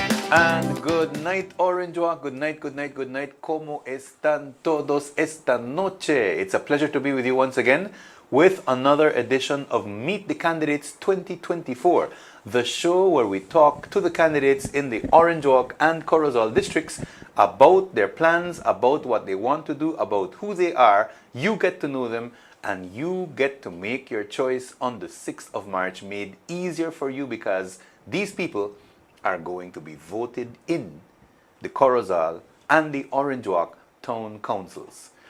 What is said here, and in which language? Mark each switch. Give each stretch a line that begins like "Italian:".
English: And good night, Orange Walk. Good night, good night, good night.
Spanish: ¿Cómo están todos esta noche?
English: It's a pleasure to be with you once again with another edition of Meet the Candidates 2024, the show where we talk to the candidates in the Orange Walk and Corozal districts about their plans, about what they want to do, about who they are. You get to know them and you get to make your choice on the 6th of March, made easier for you because these people are going to be voted in the Corozal and the Orange Walk town councils.